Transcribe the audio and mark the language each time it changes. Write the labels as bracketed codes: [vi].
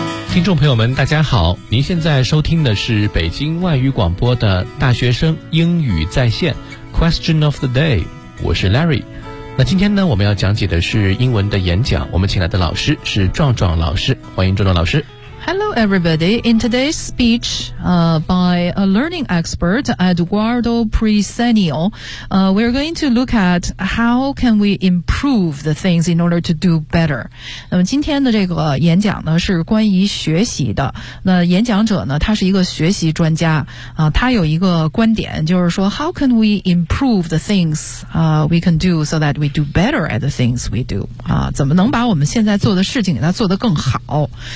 [zh] 听众朋友们大家好，您现在收听的是北京外语广播的大学生英语在线 Question of the Day， 我是 Larry。那今天呢，我们要讲解的是英文的演讲，我们请来的老师是壮壮老师，欢迎壮壮老师。 [en] Hello everybody, in today's speech by a learning expert Eduardo Presenio, we're going to look at how can we improve the things in order to do better. [zh] 那么今天的这个演讲呢是关于学习的。那演讲者呢他是一个学习专家啊，他有一个观点，就是说 [en] how can we improve the things we can do so that we do [zh] better at the things we do 啊，怎么能把我们现在做的事情给他做得更好。